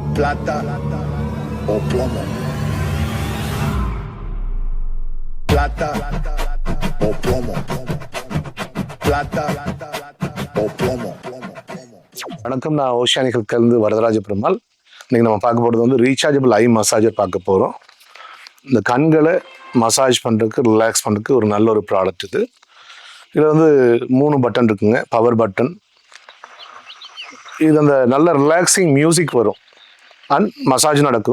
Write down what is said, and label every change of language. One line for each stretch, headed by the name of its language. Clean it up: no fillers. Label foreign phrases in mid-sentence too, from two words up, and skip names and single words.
Spanish: plata o plomo. Plata o plomo. Plata o plomo.
Tamil: வணக்கம், நான் ஓஷியானிக்கிலிருந்து வரதராஜ பெருமாள். இன்னைக்கு நம்ம பார்க்க போகிறது வந்து
English: rechargeable eye massager
Tamil: பார்க்க போகிறோம். இந்த கண்களை மசாஜ் பண்ணுறதுக்கு, ரிலாக்ஸ் பண்ணுறதுக்கு ஒரு நல்ல ஒரு ப்ராடக்ட் இது. இதில் வந்து 3 பட்டன் இருக்குங்க,
English: power button.
Tamil: இது அந்த நல்ல
English: relaxing music
Tamil: வரும்
English: and massage
Tamil: நடக்கும்.